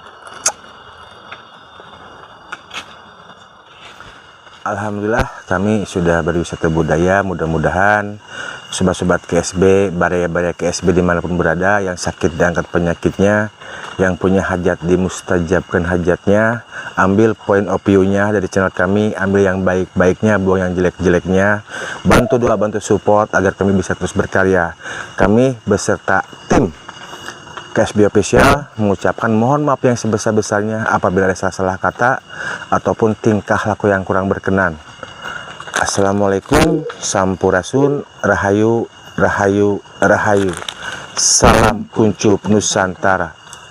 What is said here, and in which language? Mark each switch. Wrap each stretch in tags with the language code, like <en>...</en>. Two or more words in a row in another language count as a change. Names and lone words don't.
<id>Alhamdulillah kami sudah berwisata budaya. Mudah-mudahan sobat-sobat KSB, baraya-baraya KSB dimanapun berada, yang sakit diangkat penyakitnya, yang punya hajat dimustajabkan hajatnya. Ambil</id> <en>point of view-</en> <id>nya dari channel kami, ambil yang baik-baiknya, buang yang jelek-jeleknya. Bantu doa, bantu support agar kami bisa terus berkarya. Kami beserta tim KSB Official mengucapkan mohon maaf yang sebesar-besarnya apabila ada salah-salah kata ataupun tingkah laku yang kurang berkenan. Assalamualaikum,</id> <su>sampurasun, rahayu, rahayu, rahayu.</su> <id>Salam kuncup Nusantara.</id>